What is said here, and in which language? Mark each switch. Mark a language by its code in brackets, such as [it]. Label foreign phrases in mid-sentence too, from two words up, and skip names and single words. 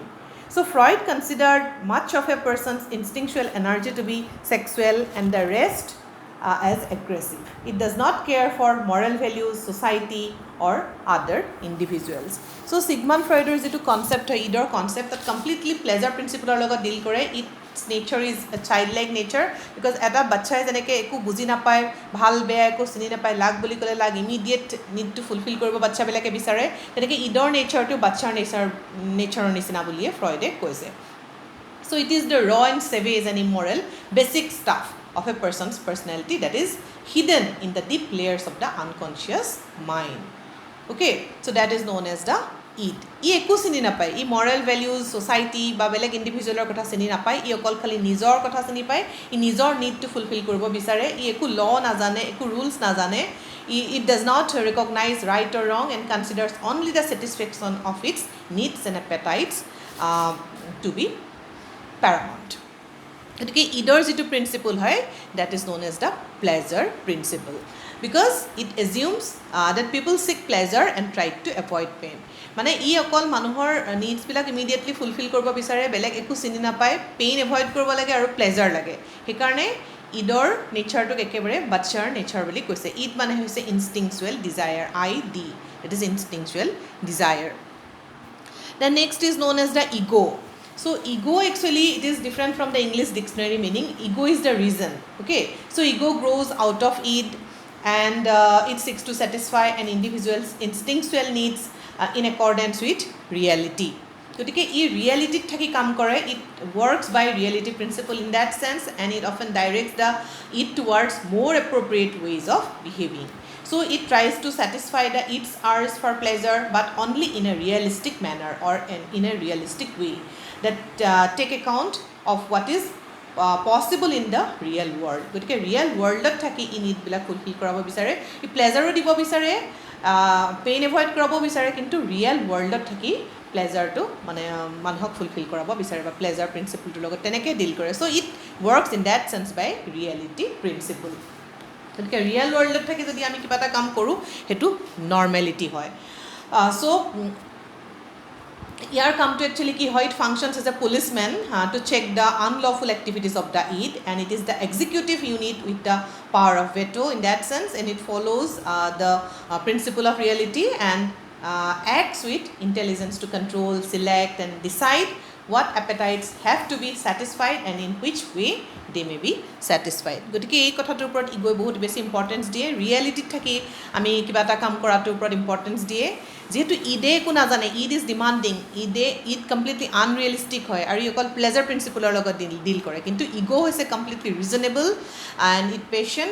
[en] So Freud considered much of a person's instinctual energy to be sexual and the rest as aggressive. It does not care for moral values, society or other individuals. So Sigmund Freud's যেটো concept হয়, idor concept, that completely pleasure principle [as] লগত deal কৰে. [en] Its nature is a childlike nature, because [as] এটা বাচ্চাই যেনেকৈ একো বুজি নাপায়, ভাল বেয়া একো চিনি নাপায়, লাগ বুলি ক'লে লাগ ইমিডিয়েট নিডটো ফুলফিল কৰিব বাচ্চাবিলাকে বিচাৰে, তেনেকৈ ইডৰ নেচাৰটো বাচ্চাৰ নেচাৰৰ নিচিনা বুলিয়ে ফ্ৰইডে কৈছে. [en] So it is the raw and savage and immoral basic stuff of a person's personality that is hidden in the deep layers of the unconscious mind. Okay, so that is known as the id. [as] ই একো চিনি নাপায়, ই [en] moral values, [as] ছ'চাইটি বা বেলেগ ইণ্ডিভিজুৱেলৰ কথা চিনি নাপায়, ই অকল খালি নিজৰ কথা চিনি পায়, ই নিজৰ নিডটো ফুলফিল কৰিব বিচাৰে, ই একো ল নাজানে, একো ৰুলছ নাজানে, [en] it does not recognize right or wrong and considers only the satisfaction of its needs and appetites to be paramount. [as] গতিকে ইডৰ যিটো প্ৰিন্সিপল হয়, [en] that is known as the pleasure principle, because it assumes that people seek pleasure and try to avoid pain. [as] মানে ই অকল মানুহৰ নিডছবিলাক ইমিডিয়েটলি ফুলফিল কৰিব বিচাৰে, বেলেগ একো চিনি নাপায়, [en] pain avoid [as] কৰিব লাগে আৰু প্লেজাৰ লাগে। সেইকাৰণে ইডৰ নেচাৰটোক একেবাৰে বাচ্চাৰ নেচাৰ বুলি কৈছে। ইড মানে হৈছে [en] instinctual desire, [as] ID, [en] it is instinctual desire. The next is known as the ego. So ego actually, it is different from the English dictionary meaning. Ego is the reason. Okay, so ego grows out of id, and it seeks to satisfy an individual's instinctual needs in accordance with reality. [as] গতিকে ই ৰিয়েলিটিত থাকি কাম কৰে [en] it works by reality principle in that sense and it often directs the it towards more appropriate ways of behaving so it tries to satisfy the its urge for pleasure but only in a realistic manner or in a realistic way that take account of what is possible in the real world [as] গতিকে ৰিয়েল ৱৰ্ল্ডত থাকি ই নিডবিলাক ফুলফিল কৰাব বিচাৰে ই প্লেজাৰো দিব বিচাৰে [en] pain avoid [as] কৰাব বিচাৰে কিন্তু ৰিয়েল ৱৰ্ল্ডত থাকি প্লেজাৰটো মানে মানুহক ফুলফিল কৰাব বিচাৰে বা প্লেজাৰ প্ৰিন্সিপলটোৰ লগত তেনেকৈ ডিল কৰে [en] so it works in that sense by reality principle [as] গতিকে ৰিয়েল ৱৰ্ল্ডত থাকি যদি আমি কিবা এটা কাম কৰোঁ সেইটো নৰ্মেলিটি হয় চ' ইয়াৰ কামটো একচুৱেলি কি হয় [en] it functions as a policeman to check the unlawful activities of the id and it is the executive unit with the power of veto in that sense and it follows the principle of reality and acts with intelligence to control, select and decide what appetites have to be satisfied and in which way they may be satisfied. [as] গতিকে এই কথাটোৰ ওপৰত ইগোই বহুত বেছি ইম্পৰ্টেঞ্চ দিয়ে ৰিয়েলিটিত থাকি আমি কিবা এটা কাম কৰাটোৰ ওপৰত ইম্পৰ্টেঞ্চ দিয়ে যিহেতু ইডে একো নাজানে [en] id is demanding [as] ইড [en] completely unrealistic [as] হয় আৰু ই অকল [en] pleasure principle [as] লগত ডিল কৰে কিন্তু ইগ' হৈছে [en] completely reasonable and it patient